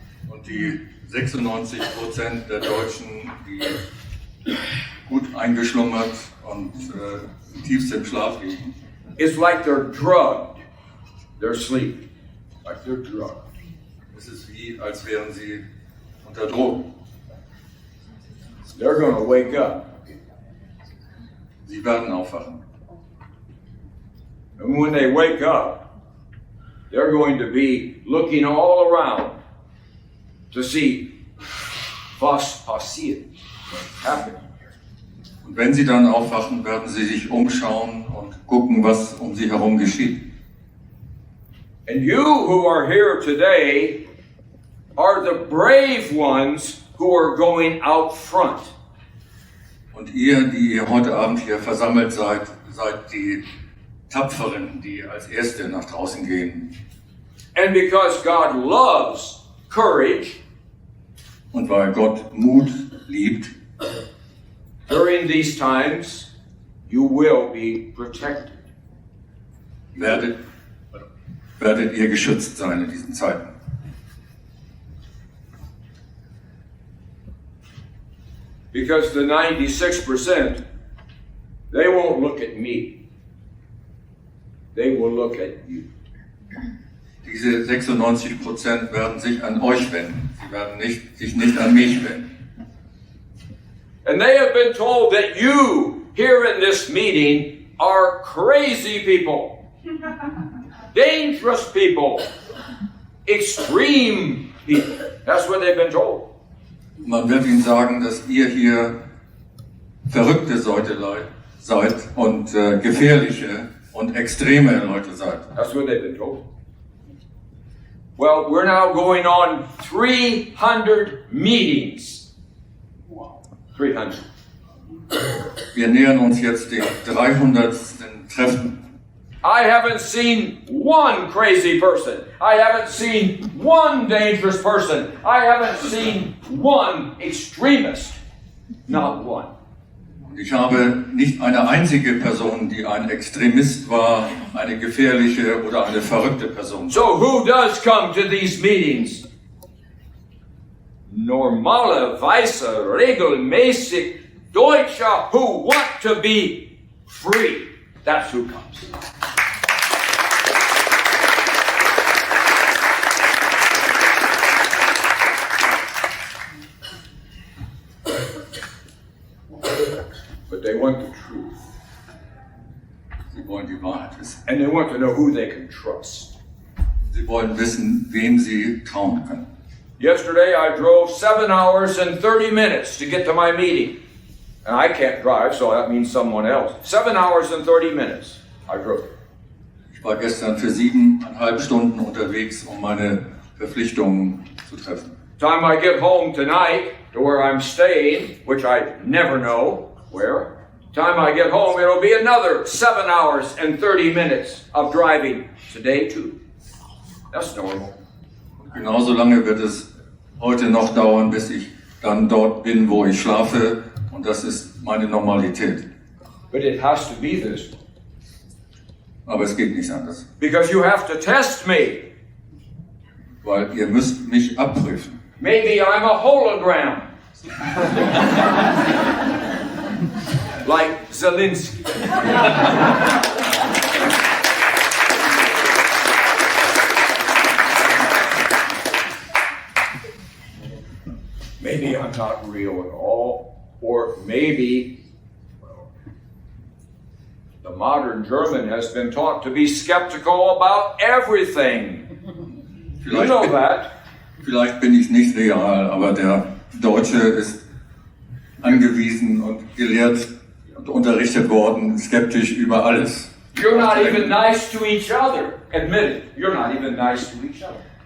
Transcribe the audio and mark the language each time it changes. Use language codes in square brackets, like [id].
[de] Und die 96% der Deutschen, die gut eingeschlummert und tiefst im Schlaf liegen, [en] it's like they're drugged. They're sleeping, like they're drugged. [de] es ist wie, als wären sie unter Drogen. [en] They're going to wake up. [de] Sie werden aufwachen. [en] And when they wake up, they're going to be looking all around to see [de] was passiert, [en] what's happening. [de] Und wenn sie dann aufwachen, werden sie sich umschauen und gucken, was um sie herum geschieht. [en] And you who are here today are the brave ones who are going out front. [de] Und ihr, die ihr heute Abend hier versammelt seid, seid die Tapferen, die als Erste nach draußen gehen. [en] And because God loves courage, [de] Und weil Gott Mut liebt, [en] during these times, you will be protected. [de] werdet ihr geschützt sein in diesen Zeiten. [en] Because the 96%, they won't look at me. They will look at you. [de] Diese 96% werden sich an euch wenden. Sie werden sich nicht an mich wenden. [en] And they have been told that you here in this meeting are crazy people, dangerous people, extreme people. That's what they've been told. [de] Man wird ihnen sagen, dass ihr hier verrückte Leute seid und gefährliche und extreme Leute seid. [en] That's what they've been told. Well, we're now going on 300 meetings. 300. [de] Wir nähern uns jetzt dem 300. Treffen. [en] I haven't seen one crazy person. I haven't seen one dangerous person. I haven't seen one extremist. Not one. [de] Und ich habe nicht eine einzige Person, die ein Extremist war, eine gefährliche oder eine verrückte Person. [en] So who does come to these meetings? [de] Normale, weiße, regelmäßig Deutsche [en] who want to be free. That's who comes. But they want the truth. [de] Sie wollen die Wahrheit wissen. [en] And they want to know who they can trust. [de] Sie wollen wissen, wem sie trauen können. [en] Yesterday I drove 7 hours and 30 minutes to get to my meeting. And I can't drive, so that means someone else. 7 hours and 30 minutes I drove. [de] Ich war gestern für 7,5 Stunden unterwegs, um meine Verpflichtungen zu treffen. [en] Time I get home tonight to where I'm staying, which I never know where. Time I get home, it'll be another 7 hours and 30 minutes of driving today too. That's normal. [de] Und genauso lange wird es heute noch dauern, bis ich dann dort bin, wo ich schlafe. Und das ist meine Normalität. [en] But it has to be this. [de] Aber es geht nicht anders. [en] Because you have to test me. [de] Weil ihr müsst mich abprüfen. [en] Maybe I'm a hologram. Like Zelensky. Maybe I'm not real at all, or maybe, well, the modern German has been taught to be skeptical about everything. You know that. [de] Vielleicht bin ich nicht real, aber der Deutsche ist angewiesen und gelehrt und unterrichtet worden, skeptisch über alles. [en] You're not even nice to each other. Admit it. You're not even nice to each other.